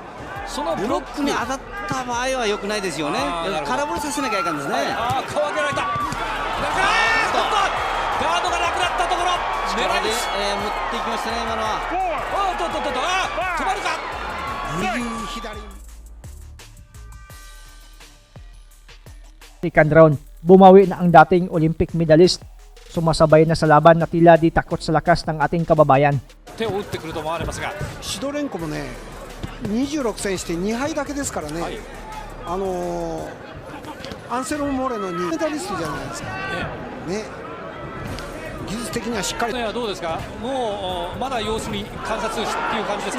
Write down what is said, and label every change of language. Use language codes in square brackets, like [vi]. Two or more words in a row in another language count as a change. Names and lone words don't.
[ja] そのブロックに当たった場合は良くないですよね。空振りさせなきゃいかんですね。顔上げられた。ガードがなくなったところ。力で持っていきましたね今のは。止まるか。右左。 [en] Second round, [tl] bumawi na ang dating [en] Olympic medalist. [tl] Sumasabay na sa laban na tila di takot sa lakas ng ating kababayan. [ja] 手を打ってくると思われますが、シドレンコもね26戦して2敗だけですからね。アンセロム・モレノにメダリストじゃないですかね。技術的にはしっかり。どうですか。もうまだ様子見観察っていう感じですか。